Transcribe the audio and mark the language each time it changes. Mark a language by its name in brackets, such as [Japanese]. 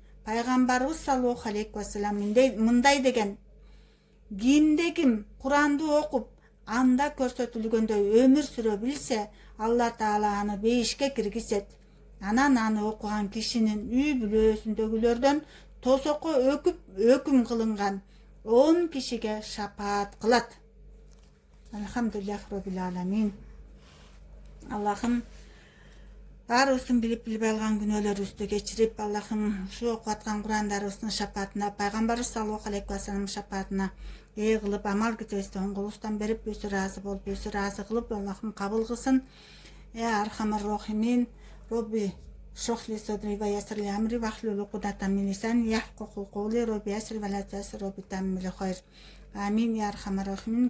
[Kyrgyz] Пайгамбарыбыз саллаллаху алейхи вассалам мындай деген: кимде-ким Куранды окуп, анда көрсөтүлгөндөй өмүр сүрө билсе, Алла Таала аны бейишке киргизет. Анан аны окуган кишинин үй бүлөсүндөгүлөрдөн тосокко өкүм кылынган 10 кишиге шапаат кылат. [Arabic] Алхамдулиллах роббил аламин. Аллахым [Kyrgyz] баарыбыздын билип билбей алган күнөөлөрүбүздү кечирип, Аллахым ушу окуп аткан Курандарыбыздын шапаатына, пайгамбарыбыз саллаллаху алейхи вассаламдын шапаатына ээ кылып, амал кетебизди оң колубуздан берип, өзү ыраазы болуп, өзү ыраазы кылып, Аллахым кабыл кылсын. [Arabic] Архамар рахимин, Робби اشرح لي صدري ويسر لي أمري واحلل عقدة من لساني يفقهوا قولي ربي يسر ولا تعسر ربي تمم خير آمين يا أرحم الراحمين.